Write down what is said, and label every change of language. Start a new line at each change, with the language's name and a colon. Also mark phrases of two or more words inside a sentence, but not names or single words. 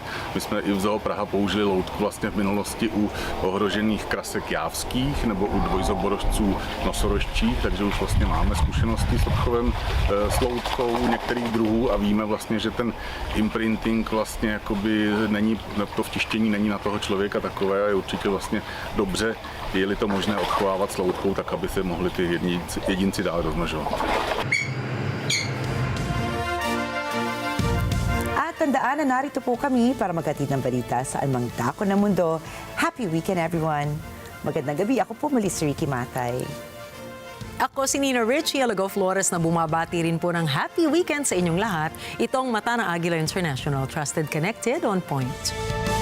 Czech: My jsme i v Zoo Praha použili loutku vlastně v minulosti u ohrožených krasek jávských nebo u dvojzoborožců nosorožčích, takže už vlastně máme zkušenosti s odchovem s loutkou některých druhů a víme vlastně, že ten imprinting vlastně jakoby není, to vtištění není na toho člověka takové a je určitě vlastně dobře, je-li to možné odchovávat s loutkou, tak aby se mohli ty jedinci dál rozmnožovat.
Filipino: At tandaan na narito po kami para maghatid ng balita sa anumang dako ng mundo.
English: Happy weekend, everyone!
Filipino: Magandang gabi. Ako po muli si Ricky Matay. Ako si Nina Richie Alago Flores na bumabati rin po ng
English: happy weekend
Filipino: sa inyong lahat. Itong Mata ng Agila International,
English: Trusted, Connected, On Point.